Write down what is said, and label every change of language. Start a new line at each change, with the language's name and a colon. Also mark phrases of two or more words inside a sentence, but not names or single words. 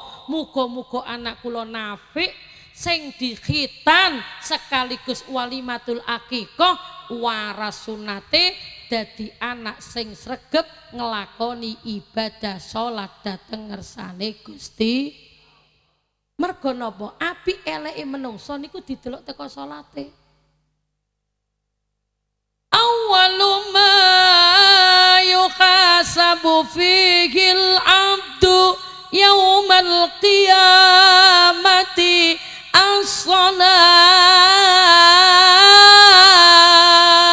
Javanese: Muga-muga anak kula nafik sing dikhitan sekaligus walimatul akikah waras sunate dadi anak sing sregep ngelakoni ibadah salat dhateng ngersane Gusti. Mergo napa? Apik eleke menungso niku didelok teko salate.
Arabic: أول ما يحاسب به العبد يوم القيامة الصلاة.